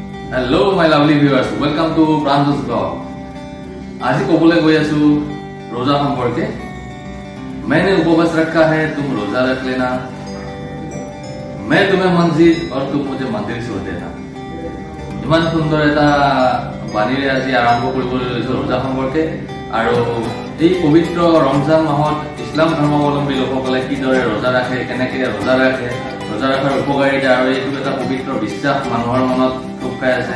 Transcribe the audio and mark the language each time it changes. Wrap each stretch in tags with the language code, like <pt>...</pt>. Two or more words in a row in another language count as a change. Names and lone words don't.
<en>Hello my lovely viewers, welcome to Pranjos Vlog.</en> <as>আজি ক'বলৈ গৈ আছো ৰোজা সম্পর্কে।</as> <hi>मैंने उपवास रखा है, तुम रोजा रख लेना। मैं तुम्हें मस्जिद और तुम मुझे मंदिर छोड़ देना।</hi> <as>ইমান সুন্দর এটা বাণীৰে আজি আৰম্ভ কৰিবলৈ লৈছো रोजा সম্পর্কে। আৰু এই পবিত্ৰ ৰমজান মাহত ইছলাম ধৰ্মাৱলম্বী লোকসকলে কিদৰে रोजा ৰাখে, কেনেকৈ रोजा ৰাখে, रोजा ৰখাৰ উপকাৰিতা আৰু এইটো এটা পবিত্ৰ বিশ্বাস মানুহৰ মনত টোপ খাই আছে।</as>